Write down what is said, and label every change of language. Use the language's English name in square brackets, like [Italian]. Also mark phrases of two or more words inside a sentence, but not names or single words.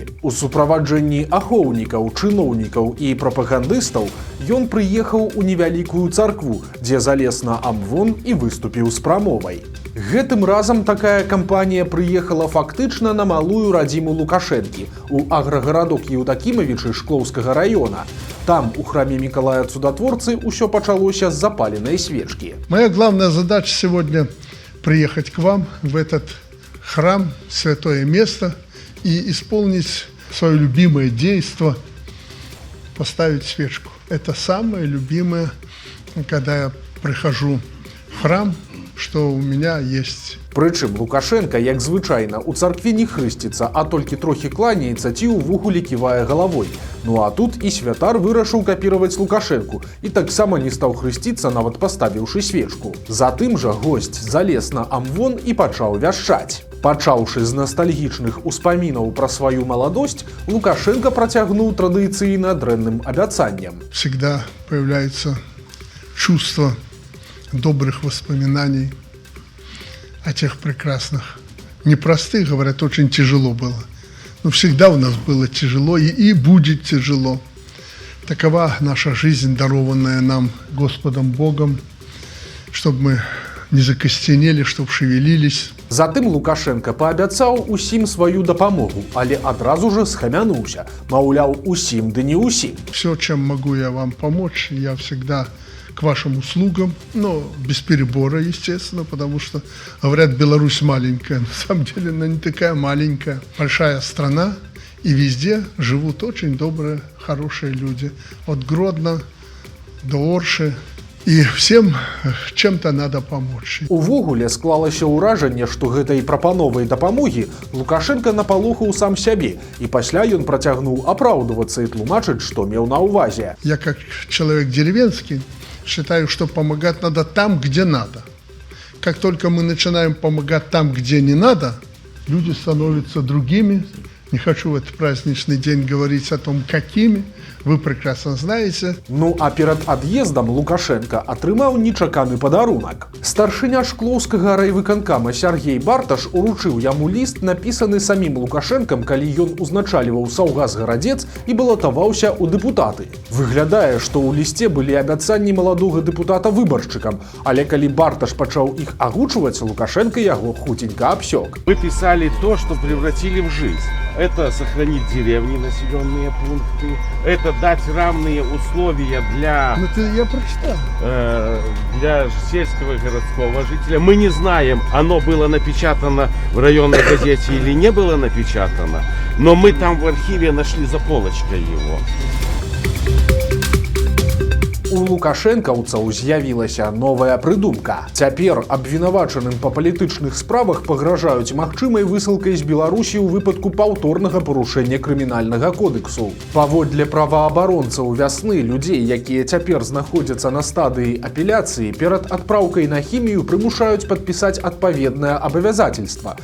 [Belarusian] У суправаджэнні ахоўнікаў, чыноўнікаў і прапагандыстаў ён прыехаў у невялікую царкву, дзе залез на амвон і выступіў з прамовай. Гэтым разам такая кампанія прыехала фактычна на малую радзіму Лукашэнкі, у аграгарадок Еўдакімавічы Шклоўскага раёна. Там, у храме Миколая Цудотворцы, усё пачалося з запаленай свечкі. [Russian] Моя главная задача сегодня приехать к вам в этот храм, святое место, и исполнить свое любимое действо, поставить свечку. Это самое любимое, когда я прихожу в храм, что у меня есть. [Belarusian] Прычым Лукашенко, як звычайна, у царкве не хрысціцца, а толькі трохі кланяецца ці ўвогуле ківае галавой. Ну а тут і святар вырашыў капіраваць Лукашэнку і таксама не стаў хрысціцца, нават паставіўшы свечку. Затым жа госць залез на амвон і пачаў вяшчаць. Пачаўшы з настальгічных успамінаў пра сваю маладосць, Лукашенко працягнуў традыцыйна дрэнным абяцаннем. [Russian] Всегда появляется чувство добрых воспоминаний о тех прекрасных, непростых, говорят, очень тяжело было. Но всегда у нас было тяжело и будет тяжело. Такова наша жизнь, дарованная нам Господом Богом, чтобы мы не закостенели, чтобы шевелились. [Belarusian] Затым Лукашенко паабяцаў усім сваю дапамогу, але адразу же схамянуўся, маўляў, усім ды не усім. [Russian] Все, чем могу я вам помочь, я всегда к вашим услугам, но без перебора, естественно, потому что, говорят, Беларусь маленькая, на самом деле она не такая маленькая, большая страна, и везде живут очень добрые, хорошие люди, от Гродно до Орши, і всем чем-то надо помочь. [Belarusian] Увогуле склалася ўражанне, што гэтай прапановай дапамогі Лукашенко напалохаў сам сябе, і пасля ён працягнуў апраўдвацца і тлумачыць, што меў на ўвазе. [Russian] Я как человек деревенский считаю, что помогать надо там, где надо. Как только мы начинаем помогать там, где не надо, люди становятся другими. Не хочу в этот праздничный день говорить о том, какими. Вы прекрасно знаете. [Belarusian] Ну а перад ад'ездам Лукашенко атрымаў нечаканы падарунак. Старшыня Шклоўскага райвыканкама Сергей Барташ уручыў яму ліст, напісаны самім Лукашэнкам, калі ён узначальваў Саўгас-Гарадзец і балатаваўся ў дэпутаты. Выглядае, што ў лісце былі абяцанні маладога дэпутата выбаршчыкам, але калі Барташ пачаў іх агучваць, Лукашенко яго хуценька абсёк. [Russian] Вы писали то, что превратили в жизнь. Это сохранить деревни, населенные пункты, это дать равные условия для, Я прочитал. для сельского и городского жителя. Мы не знаем, оно было напечатано в районной газете или не было напечатано, но мы там в архиве нашли за полочкой его. [Belarusian] У лукашэнкаўцаў з'явілася новая прыдумка. Цяпер абвінавачаным па палітычных справах пагражаюць магчымай высылкай з Беларусі ў выпадку паўторнага парушэння крымінальнага кодэксу. Паводле праваабаронцаў вясны, людзей, якія цяпер знаходзяцца на стадыі апеляцыі, перад адпраўкай на хімію прымушаюць падпісаць адпаведнае абавязательства.